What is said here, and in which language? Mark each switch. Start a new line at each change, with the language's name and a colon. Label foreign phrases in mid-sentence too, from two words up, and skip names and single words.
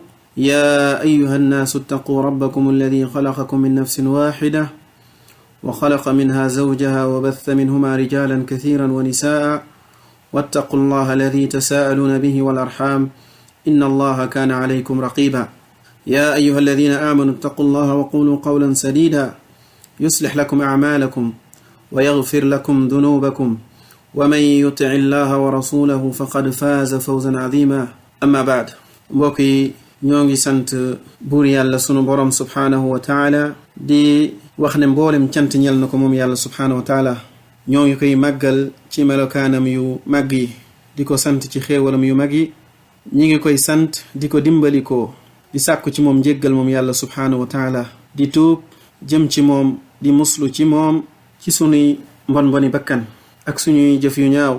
Arabic: يا أيها الناس اتقوا ربكم الذي خلقكم من نفس واحدة وخلق منها زوجها وبث منهما رجالا كثيرا ونساء، واتقوا الله الذي تساءلون به والأرحام إن الله كان عليكم رقيبا. يا أيها الذين آمنوا اتقوا الله وقولوا قولا سديدا يصلح لكم أعمالكم ويغفر لكم ذنوبكم، ومن يطع الله ورسوله فقد فاز فوزا عظيما. أما بعد،
Wolof: mbokki ñoo ngi sant buur yàlla sunu borom
Arabic: سبحانه وتعالى
Wolof: di wax ne mboolem cant ñel na ko moom yàlla
Arabic: سبحانه وتعالى.
Wolof: ñoo ngi koy màggal ci melokaanam yu màgg yi, di ko sant ci xéewalam yu mag yi. ñi ngi koy sant di ko dimbali ko, di sàkku ci moom njéggal moom yàlla
Arabic: سبحانه وتعالى,
Wolof: di tuub jëm ci moom, di muslu ci moom ci sunuy mboni bakkan ak suñuy jëf yu ñaaw.